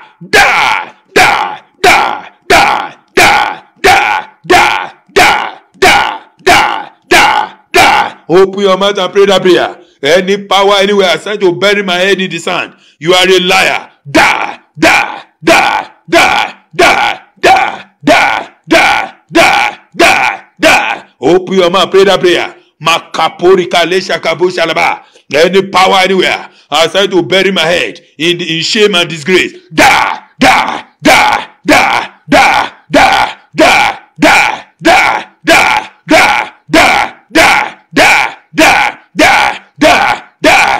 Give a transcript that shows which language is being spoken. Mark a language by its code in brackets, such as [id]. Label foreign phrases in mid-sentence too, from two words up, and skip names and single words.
[en] Die, die, die, die, die, die, die, die, die, die, die, die. Open your mouth and pray that prayer. Any power anywhere assigned to bury my head in the sand. You are a liar. Die, die, die, die, die, die, die, die, die, die, die. Open your mouth, pray that prayer. Makaporika lesha kabo shalaba. Any power anywhere assigned to bury my head in shame and disgrace. Die, die, die, die, die, die, die, die, die, die, die, die, die, die, die, die, die, die.